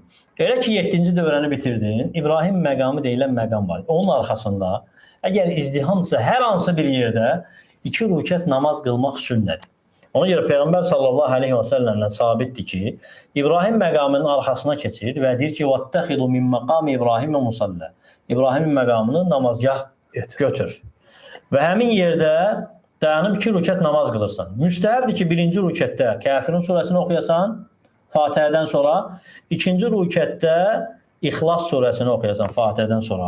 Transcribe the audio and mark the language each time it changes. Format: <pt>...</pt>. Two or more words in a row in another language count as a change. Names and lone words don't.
<az>Elə ki 7-ci dövrəni bitirdin, İbrahim məqamı deyilən məqam var. Onun arxasında, əgər izdihamdırsa hər hansı bir yerdə 2 rükət namaz qılmaq sünnədir. Ona görə Peyğəmbər</az> <ar>صلى الله عليه وسلم</ar> <az>sabitdir ki, İbrahim məqamının arxasına keçir və deyir ki,</az> <ar>وَاتَّخِذُ مِنْ مَقَامِ İbrahim مُسَلَّى</ar> <az>İbrahim məqamını namazgah götür. Və həmin yerdə dayanıb 2 rükət namaz qılırsan. Müstəhəbdir ki, 1-ci rükətdə Kəfirin surəsini oxuyasan, Fatihədən sonra, 2-ci rükətdə İxlas surəsini oxuyasan Fatihədən sonra.</az>